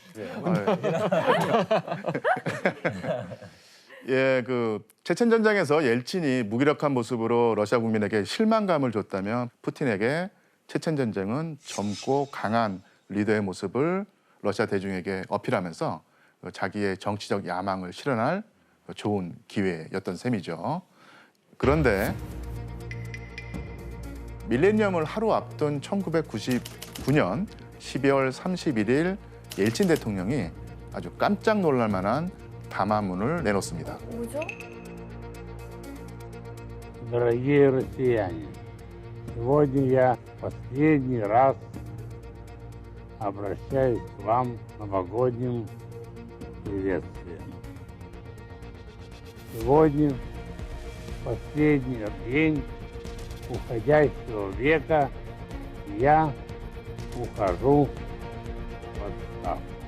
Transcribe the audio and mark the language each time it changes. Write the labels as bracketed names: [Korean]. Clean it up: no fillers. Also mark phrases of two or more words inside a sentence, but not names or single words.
[Korean] 예, 그 체첸 전쟁에서 옐친이 무기력한 모습으로 러시아 국민에게 실망감을 줬다면 푸틴에게 체첸 전쟁은 젊고 강한 리더의 모습을 러시아 대중에게 어필하면서 자기의 정치적 야망을 실현할 좋은 기회였던 셈이죠. 그런데 밀레니엄을 하루 앞둔 1999년 12월 31일 옐친 대통령이 아주 깜짝 놀랄 만한 담화문을 내놓습니다. 뭐죠? [Russian] Дорогие россияне, сегодня я последний раз обращаюсь к вам новогодним приветствием. Сегодня последний день уходящего века, я ухожу в отставку.